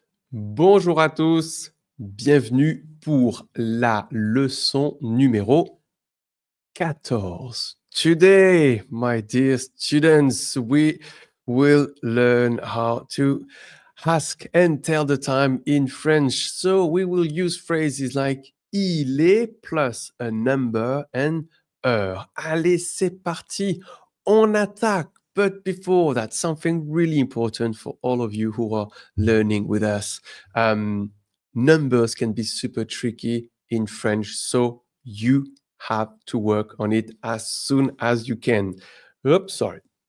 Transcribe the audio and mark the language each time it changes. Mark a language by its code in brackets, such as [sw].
[fr] Bonjour à tous, bienvenue pour la leçon numéro 14. [en] Today, my dear students, we will learn how to ask and tell the time in French. So we will use phrases like [fr] il est [en] plus a number and heure. [fr] Allez, c'est parti, on attaque. [en] But before that, something really important for all of you who are learning with us. Numbers can be super tricky in French, so you have to work on it as soon as you can. Oops, sorry.